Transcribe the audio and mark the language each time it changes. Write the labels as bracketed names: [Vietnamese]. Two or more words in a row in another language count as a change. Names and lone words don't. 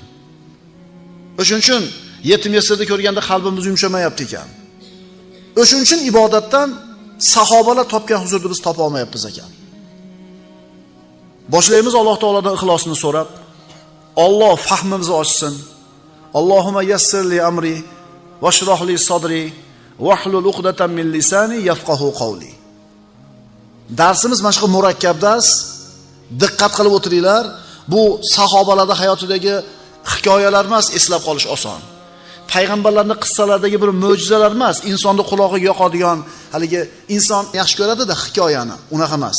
[Uzbek] O'shuning uchun yetim yesirni ko'rganda qalbimiz yumshamayapti ekan. O'shuning uchun ibodatdan sahobalar topgan huzurni biz topa olmayapmiz ekan. Boshlaymiz Alloh taolodan ixlosini so'rab, Alloh fahmimizni ochsin. [Arabic] اللهم يسر لي أمري واشرح لي صدري واحلل عقدة من لساني يفقهوا قولي. [Uzbek] Darsimiz mana shu murakkab dars. Diqqat qilib o'tiringlar. Bu sahobalarning hayotidagi hikoyalar emas, eslab qolish oson. Payg'ambarlarning qissalaridagi bir mo'jizalar emas, insonning qulog'iga yoqadigan, haligi inson yaxshi ko'radi-da hikoyani, unaqa emas.